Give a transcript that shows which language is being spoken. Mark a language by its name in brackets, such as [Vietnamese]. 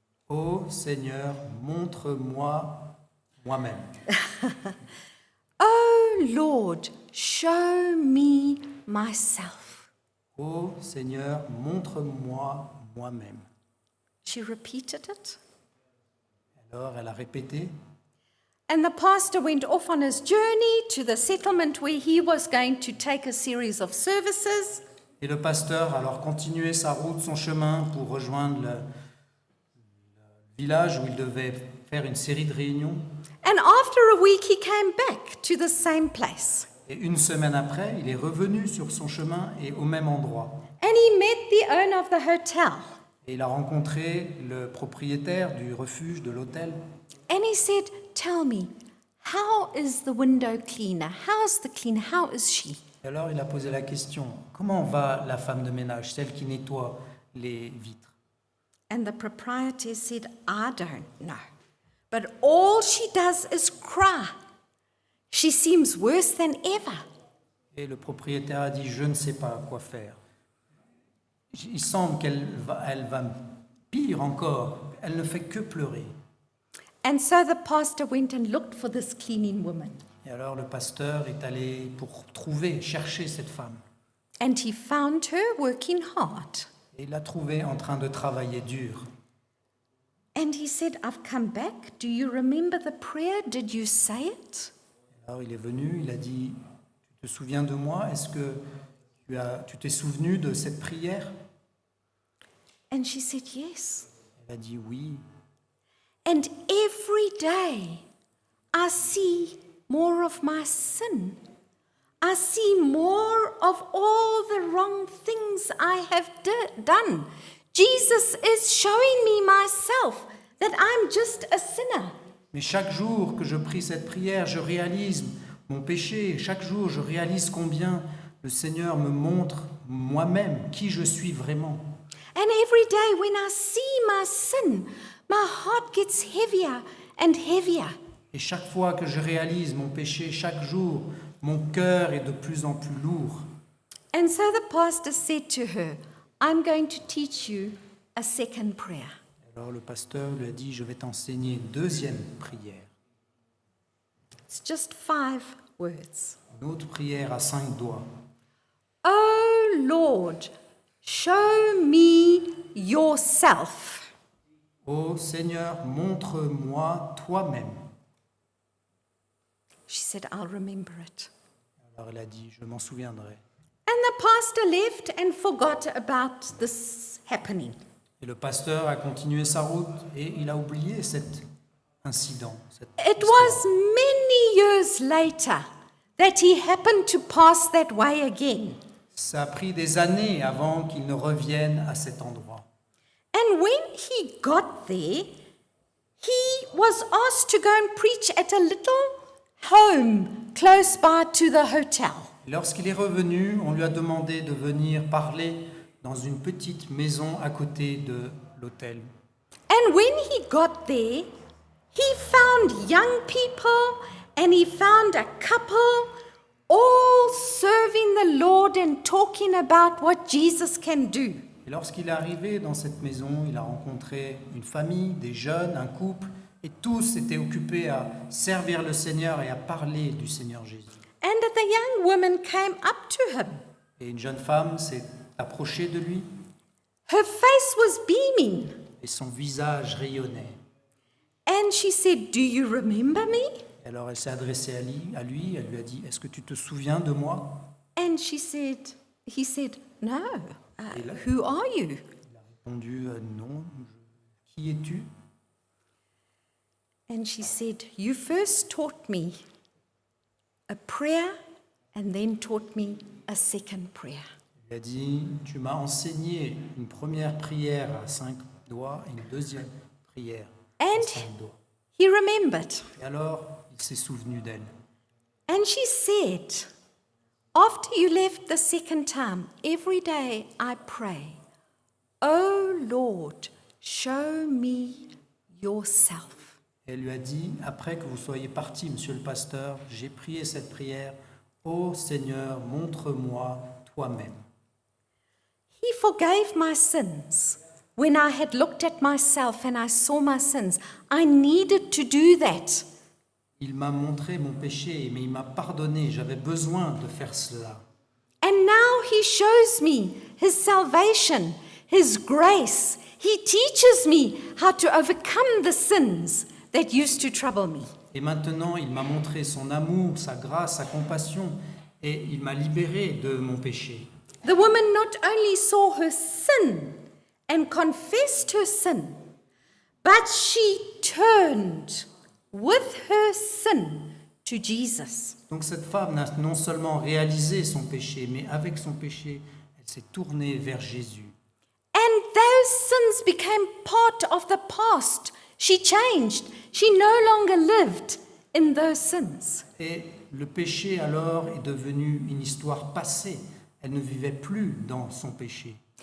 [French] Ô Seigneur, montre-moi moi-même. [English] Oh Lord, show me myself. [French] Ô Seigneur, montre-moi moi-même. [English] She repeated it. [French] Alors elle a répété. [English] And the pastor went off on his journey to the settlement where he was going to take a series of services. [French] Et le pasteur a alors continué sa route, son chemin pour rejoindre le village où il devait faire une série de réunions. [English] And after a week, he came back to the same place. [French] Et une semaine après, il est revenu sur son chemin et au même endroit. [English] And he met the owner of the hotel. [French] Et il a rencontré le propriétaire du refuge, de l'hôtel. [English] And he said, tell me, how is the window cleaner? How's the cleaner? How is she? [French] Et alors il a posé la question, comment va la femme de ménage, celle qui nettoie les vitres? [English] And the proprietor said, I don't know. But all she does is cry. She seems worse than ever. [French] Et le propriétaire a dit, je ne sais pas quoi faire. Il semble qu'elle va pire encore. Elle ne fait que pleurer. [English] And so the pastor went and looked for this cleaning woman. [French] Et alors le pasteur est allé pour chercher cette femme. [English] And he found her working hard. [French] Et il l'a trouvée en train de travailler dur. [English] And he said, I've come back. Do you remember the prayer? Did you say it? [French] Alors il est venu, il a dit, tu te souviens de moi? Est-ce que tu t'es souvenu de cette prière? [English] And she said, yes. [French] Elle a dit oui. [English] And every day I see more of my sin. I see more of all the wrong things I have done. Jesus is showing me myself that I'm just a sinner. [French] Mais chaque jour que je prie cette prière, je réalise mon péché. Chaque jour, je réalise combien le Seigneur me montre moi-même qui je suis vraiment. [English] And every day when I see my sin, my heart gets heavier and heavier. [French] Et chaque fois que je réalise mon péché, chaque jour, mon cœur est de plus en plus lourd. [English] And so the pastor said to her, I'm going to teach you a second prayer. [French] Alors le pasteur lui a dit, je vais t'enseigner une deuxième prière. [English] It's just 5 words. [French] Une autre prière à 5 doigts. [English] Oh Lord, show me yourself. [French] Ô Seigneur, montre-moi toi-même. [English] She said, I'll remember it. [French] Alors elle a dit, je m'en souviendrai. [English] And the pastor left and forgot about this happening. [French] Et le pasteur a continué sa route et il a oublié cet incident. [English] It was many years later that he happened to pass that way again. [French] Ça a pris des années avant qu'il ne revienne à cet endroit. [English] And when he got there, he was asked to go and preach at a little home close by to the hotel. [French] Lorsqu'il est revenu, on lui a demandé de venir parler dans une petite maison à côté de l'hôtel. [English] And when he got there, he found young people and he found a couple all serving the Lord and talking about what Jesus can do. [French] Et lorsqu'il est arrivé dans cette maison, il a rencontré une famille, des jeunes, un couple, et tous étaient occupés à servir le Seigneur et à parler du Seigneur Jésus. [English] And the young woman came up to him. [French] Et une jeune femme s'est approchée de lui [English] Her face was beaming. [French] et son visage rayonnait. [English] And she said, do you remember me? [French] Et alors elle s'est adressée à lui, elle lui a dit, est-ce que tu te souviens de moi? [English] And he said, no. Who are you? [French] Il a répondu, non, qui es-tu? [English] And she said, you first taught me a prayer and then taught me a second prayer. [French] Il a dit, tu m'as enseigné une première prière à doigt et une deuxième prière. [English] And [French] à son doigt. [English] he remembered. [French] Et alors, il s'est souvenu d'elle. [English] And she said, after you left the second time, every day I pray, oh Lord, show me yourself. [French] Elle lui a dit, après que vous soyez parti, monsieur le pasteur, j'ai prié cette prière, ô Seigneur, montre-moi toi-même. [English] He forgave my sins. When I had looked at myself and I saw my sins, I needed to do that. [French] Il m'a montré mon péché, mais il m'a pardonné, j'avais besoin de faire cela. [English] And now he shows me his salvation, his grace. He teaches me how to overcome the sins that used to trouble me. [French] Et maintenant, il m'a montré son amour, sa grâce, sa compassion, et il m'a libéré de mon péché. [English] The woman not only saw her sin and confessed her sin, but she turned with her sin to Jesus. [French] Donc cette femme n'a non seulement réalisé son péché, mais avec son péché, elle s'est tournée vers Jésus. [English] And those sins became part of the past. She changed. She no longer lived in those sins. [French] Et le péché alors est devenu une histoire passée. Elle ne vivait plus dans son péché.